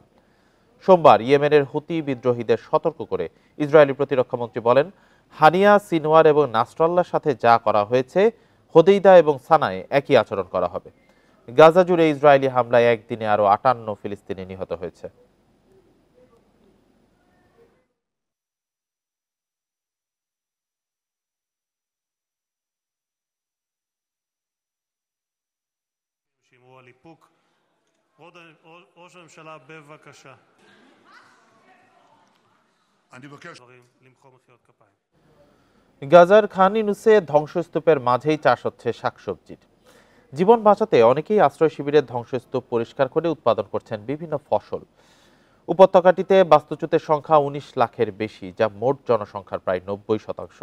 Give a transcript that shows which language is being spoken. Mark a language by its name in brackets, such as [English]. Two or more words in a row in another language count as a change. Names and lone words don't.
[Bangla] সোমবার ইয়েমেনের হুতি বিদ্রোহীদের সতর্ক করে ইসরায়েলি প্রতিরক্ষামন্ত্রী বলেন, হানিয়া, সিনওয়ার এবং নাসরাল্লাহর সাথে যা করা হয়েছে হোদেইদা এবং সানায় একই আচরণ করা হবে। গাজা জুড়ে ইসরায়েলি হামলায় একদিনে আরও 58 ফিলিস্তিনি নিহত হয়েছে। [Hebrew] ראש הממשלה בבקשה. אני מבקש למחוא מחיאות כפיים. [Bangla] গাজার খান ইউনুসে ধ্বংসস্তূপের মাঝেই চাষ হচ্ছে শাকসবজির। জীবন বাঁচাতে অনেকেই আশ্রয় শিবিরের ধ্বংসস্তূপ পরিষ্কার করে উৎপাদন করছেন বিভিন্ন ফসল। উপত্যকাটিতে বাস্তুচ্যুতের সংখ্যা 19 লাখের বেশি, যা মোট জনসংখ্যার প্রায় 90%।